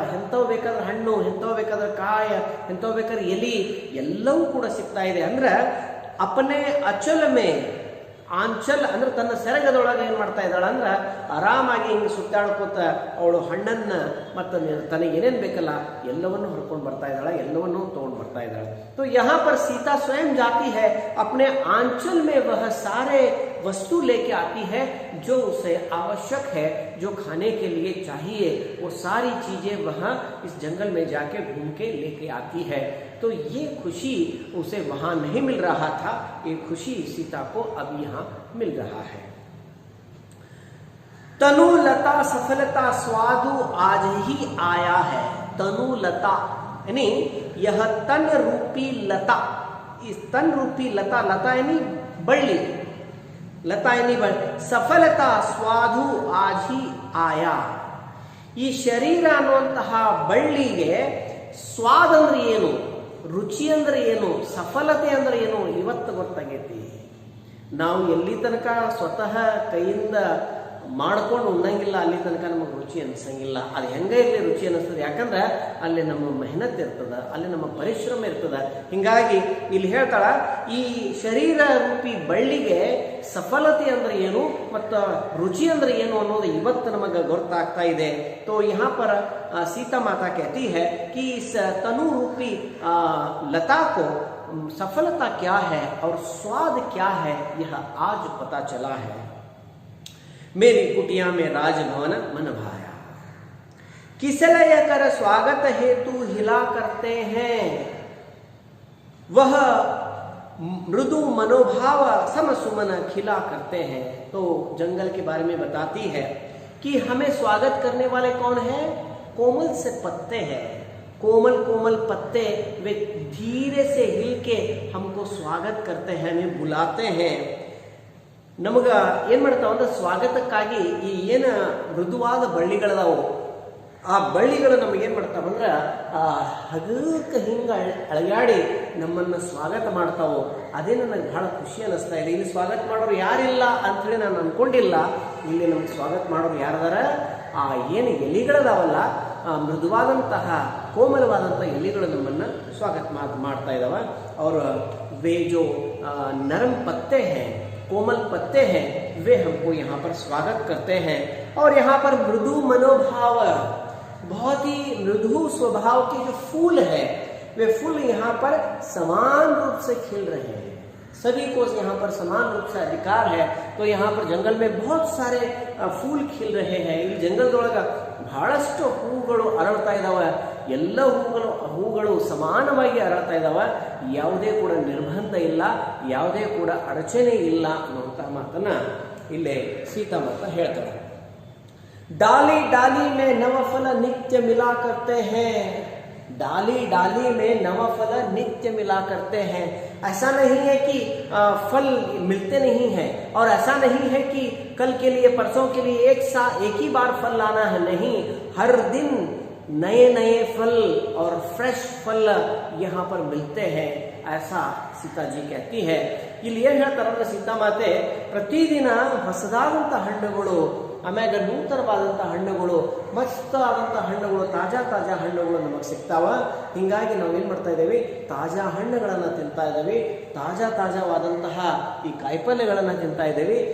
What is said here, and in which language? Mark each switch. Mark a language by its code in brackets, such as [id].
[kn] ಎಂಥವು ಬೇಕಾದ್ರೆ ಹಣ್ಣು, ಎಂಥವು ಬೇಕಾದ್ರೆ ಕಾಯ, ಎಂಥವು ಬೇಕಾದ್ರೆ ಎಲಿ, ಎಲ್ಲವೂ ಕೂಡ ಸಿಗ್ತಾ ಇದೆ. ಅಂದ್ರೆ [hi] ಅಪನೆ ಅಚಲ ಮೇ ಆಂಚಲ್ [kn] ಅಂದ್ರೆ ತನ್ನ ಸೆರಗದೊಳಗೆ ಏನ್ ಮಾಡ್ತಾ ಇದ್ದಾಳ ಅಂದ್ರ ಆರಾಮಾಗಿ ಹಿಂಗೆ ಸುತ್ತಾಡ್ಕೋತ ಅವಳು ಹಣ್ಣನ್ನ ಮತ್ತು ತನಗೆ ಏನೇನ್ ಬೇಕಲ್ಲ ಎಲ್ಲವನ್ನೂ ಹೊರ್ಕೊಂಡು ಬರ್ತಾ ಇದ್ದಾಳ, ಎಲ್ಲವನ್ನೂ ತಗೊಂಡು ಬರ್ತಾ ಇದ್ದಾಳೆ. [hi] तो यहाँ पर सीता स्वयं जाती है, अपने आंचल में वह सारे वस्तु लेके आती है जो उसे आवश्यक है, जो खाने के लिए चाहिए, वो सारी चीजें वह इस जंगल में जाके घूम के लेके आती है. तो ये खुशी उसे वहां नहीं मिल रहा था, ये खुशी सीता को अब यहाँ मिल रहा है. तनु लता सफलता स्वादु आज ही आया है. तनु लता यानी यह तन रूपी लता, इस तन रूपी लता यानी बಳ್ಳಿ, लता यानी सफलता स्वादु आज ही आया. [kn] ಈ ಶರೀರ ಅನ್ನುವಂತಹ ಬಳ್ಳಿಗೆ ಸ್ವಾದ ಅಂದ್ರೆ ಏನು, ರುಚಿ ಅಂದ್ರೆ ಏನು, ಸಫಲತೆ ಅಂದ್ರೆ ಏನು ಇವತ್ತು ಗೊತ್ತಾಗೈತಿ. ನಾವು ಎಲ್ಲಿ ತನಕ ಸ್ವತಃ ಕೈಯಿಂದ ಮಾಡ್ಕೊಂಡು ಉಣ್ಣಂಗಿಲ್ಲ, ಅಲ್ಲಿ ತನಕ ನಮಗೆ ರುಚಿ ಅನಿಸಂಗಿಲ್ಲ. ಅದು ಹೆಂಗೆ ಇರಲಿ ರುಚಿ ಅನ್ನಿಸ್ತದೆ, ಯಾಕಂದ್ರೆ ಅಲ್ಲಿ ನಮ್ಮ ಮೆಹನತ್ ಇರ್ತದೆ, ಅಲ್ಲಿ ನಮ್ಮ ಪರಿಶ್ರಮ ಇರ್ತದೆ. ಹಿಂಗಾಗಿ ಇಲ್ಲಿ ಹೇಳ್ತಾಳ, ಈ ಶರೀರ ರೂಪಿ ಬಳ್ಳಿಗೆ ಸಫಲತೆ ಅಂದ್ರೆ ಏನು ಮತ್ತು ರುಚಿ ಅಂದ್ರೆ ಏನು ಅನ್ನೋದು ಇವತ್ತು ನಮಗೆ ಗೊತ್ತಾಗ್ತಾ ಇದೆ. [hi] तो यहाँ पर सीता माता कहती है कि इस तनु रूपी लता को सफलता क्या है और स्वाद क्या है, यह आज पता चला है. मेरी कुटिया में राजभवन मन भाया, किसलय कर स्वागत हेतु हिला करते हैं, वह मृदु मनोभाव सम सुमन खिला करते हैं. तो जंगल के बारे में बताती है कि हमें स्वागत करने वाले कौन है? कोमल से पत्ते हैं, कोमल कोमल पत्ते, वे धीरे से हिल के हमको स्वागत करते हैं, हमें बुलाते हैं. [kn] ನಮಗ ಏನ್ ಮಾಡ್ತಾವ ಅಂದ್ರೆ ಸ್ವಾಗತಕ್ಕಾಗಿ ಈ ಏನು ಮೃದುವಾದ ಬಳ್ಳಿಗಳದಾವು, ಆ ಬಳ್ಳಿಗಳು ನಮಗೇನು ಮಾಡ್ತಾವಂದ್ರೆ ಹಗಕ್ಕೆ ಹಿಂಗೆ ಅಳಗಾಡಿ ನಮ್ಮನ್ನು ಸ್ವಾಗತ ಮಾಡ್ತಾವು. ಅದೇ ನನಗೆ ಬಹಳ ಖುಷಿ ಅನ್ನಿಸ್ತಾ ಇದೆ. ಇಲ್ಲಿ ಸ್ವಾಗತ ಮಾಡೋರು ಯಾರಿಲ್ಲ ಅಂಥೇಳಿ ನಾನು ಅಂದ್ಕೊಂಡಿಲ್ಲ. ಇಲ್ಲಿ ನಮ್ಗೆ ಸ್ವಾಗತ ಮಾಡೋರು ಯಾರದಾರ? ಆ ಏನು ಎಲಿಗಳದಾವಲ್ಲ, ಮೃದುವಾದಂತಹ ಕೋಮಲವಾದಂಥ ಎಲಿಗಳು ನಮ್ಮನ್ನು ಸ್ವಾಗತ ಮಾಡ್ತಾ ಇದ್ದಾವೆ. ಅವರು [hi] वे जो नरम पत्ते हैं, कोमल पत्ते हैं, वे हमको यहाँ पर स्वागत करते हैं. और यहाँ पर मृदु मनोभाव, बहुत ही मृदु स्वभाव के जो फूल है, वे फूल यहाँ पर समान रूप से खिल रहे हैं. सभी को यहाँ पर समान रूप से अधिकार है. तो यहाँ पर जंगल में बहुत सारे फूल खिल रहे हैं. [kn] ಇಲ್ಲಿ ಜಂಗಲದೊಳಗ ಬಹಳಷ್ಟು ಹೂಗಳು ಅರಳ್ತಾ ಇದ್ದಾವೆ. ಎಲ್ಲ ಹೂಗಳು ಸಮಾನವಾಗಿ ಅರಳ್ತಾ ಇದ್ದಾವೆ. ಯಾವುದೇ ಕೂಡ ನಿರ್ಬಂಧ ಇಲ್ಲ, ಯಾವುದೇ ಕೂಡ ಅಡಚಣೆ ಇಲ್ಲ ಅನ್ನುವಂಥ ಮಾತನ್ನ ಇಲ್ಲೇ ಸೀತಾ ಮಾತಾ ಹೇಳ್ತಾಳೆ. [hi] डाली डाली में नवफल नित्य मिला करते हैं, डाली डाली में नवफल नित्य मिला करते हैं. ऐसा नहीं है कि फल मिलते नहीं है, और ऐसा नहीं है कि कल के लिए परसों के लिए एक ही बार फल लाना है. नहीं, हर दिन नए नए फल और फ्रेश फल यहाँ पर मिलते हैं, ऐसा सीता जी कहती है. [kn] ಇಲ್ಲಿ ಏನು ಹೇಳ್ತಾರಂದ್ರೆ ಸೀತಾ ಮಾತೆ, ಪ್ರತಿದಿನ ಹೊಸದಾದಂಥ ಹಣ್ಣುಗಳು, ಆಮ್ಯಾಗ ನೂತನವಾದಂಥ ಹಣ್ಣುಗಳು, ಮಸ್ತ್ ಆದಂಥ ಹಣ್ಣುಗಳು, ತಾಜಾ ಹಣ್ಣುಗಳು ನಮಗೆ ಸಿಗ್ತಾವ. ಹಿಂಗಾಗಿ ನಾವು ಏನು ಮಾಡ್ತಾ ಇದ್ದೇವೆ? ತಾಜಾ ಹಣ್ಣುಗಳನ್ನು ತಿಂತಾ ಇದ್ದೇವೆ, ತಾಜಾವಾದಂತಹ ಈ ಕಾಯಿಪಲ್ಯಗಳನ್ನು ತಿಂತಾ ಇದ್ದೇವೆ.